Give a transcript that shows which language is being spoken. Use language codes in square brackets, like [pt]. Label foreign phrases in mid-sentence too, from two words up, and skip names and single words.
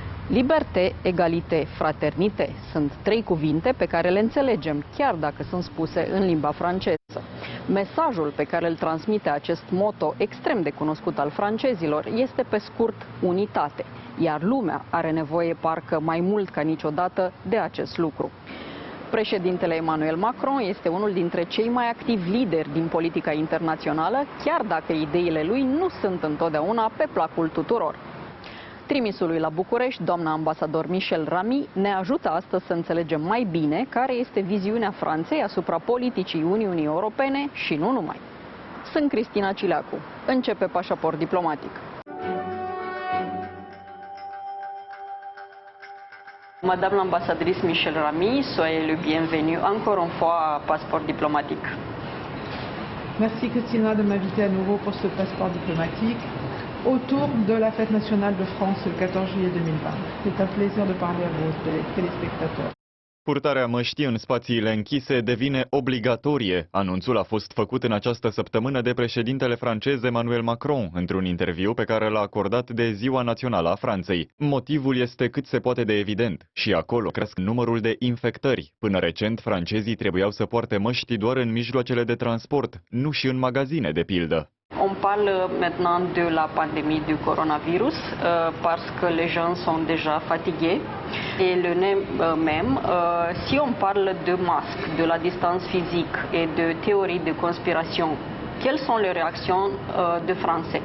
[fr] Liberté, egalité, fraternité [ro] sunt trei cuvinte pe care le înțelegem, chiar dacă sunt spuse în limba franceză. Mesajul pe care îl transmite acest motto extrem de cunoscut al francezilor este pe scurt unitate, iar lumea are nevoie parcă mai mult ca niciodată de acest lucru. Președintele Emmanuel Macron este unul dintre cei mai activi lideri din politica internațională, chiar dacă ideile lui nu sunt întotdeauna pe placul tuturor. Trimisul lui la București, doamna ambasador Michel Ramy, ne ajută astăzi să înțelegem mai bine care este viziunea Franței asupra politicii Uniunii Europene și nu numai. Sunt Cristina Cileacu. Începe Pașaport Diplomatic. [fr] Madame l'ambassadrice Michel Ramy, soyez le bienvenu encore une fois à Passeport Diplomatique. Merci Christina de m'inviter à nouveau pour ce passeport diplomatique autour de la fête nationale de France le 14 juillet 2020. C'est un plaisir de parler à vos téléspectateurs. [ro] Purtarea măștii în spațiile închise devine obligatorie. Anunțul a fost făcut în această săptămână de președintele francez Emmanuel Macron, într-un interviu pe care l-a acordat de Ziua Națională a Franței. Motivul este cât se poate de evident. Și acolo cresc numărul de infectări. Până recent, francezii trebuiau să poarte măști doar în mijloacele de transport, nu și în magazine, de pildă. [fr] On parle maintenant de la pandémie du coronavirus parce que les gens sont déjà fatigués et le même si on parle de masques, de la distance physique et de théories de conspiration, quelles sont les réactions de Français?